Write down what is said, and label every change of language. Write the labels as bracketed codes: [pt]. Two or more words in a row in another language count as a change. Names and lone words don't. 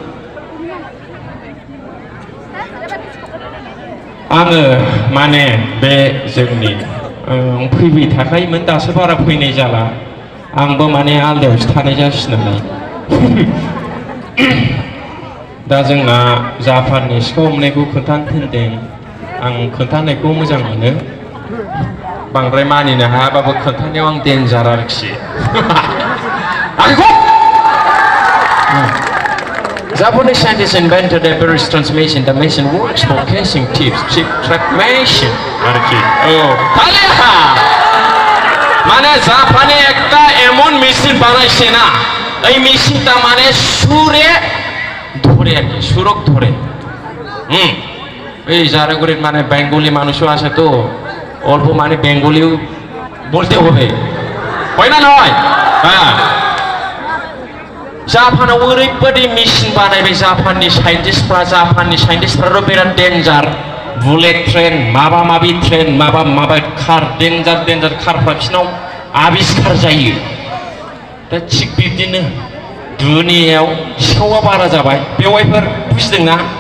[brx] आङो माने बे जोंनि फैबाय थाखायोमोन दासो बारा फैनाय जाला आंबो माने आलदायावसो थानाय जासिनो नालाय दा जोंना जापाननि सिखाव हमनायखौ खोन्थानो थिनदों आं खोन्थानायखौ मोजां मोनो बांद्राय मानिनो हायाबाबो खोन्थानायाव आं डेन्जार आरोखि [en] Japanese scientists invented a very strange machine. The machine works for catching thieves. Chip track machine. [brx] आरोखि तालिया माने जापानी [bn] একটা এমন মেশিন বানাইছে না এই মেশিনটা মানে সুরে ধরে আর কি সুরক ধরে এই জারাগুড়ির মানে বেঙ্গলি মানুষও আছে তো অল্প মানে বেঙ্গলিও বলতে হবে হয় না নয় হ্যাঁ [brx] जापानाव ओरैबायदि मेसिन बानायबाय जापाननि साइन्टिस्टफ्राथ' बिराद डेन्जार बुलेट ट्रेन माबा माबि ट्रेन माबा कार डेन्जार कारफ्रा बिसिनाव आबिष्कार जायो दा थिग बिब्दिनो दुनियायाव सिखावा बारा जाबाय बेवहायफोर बुजिदोंना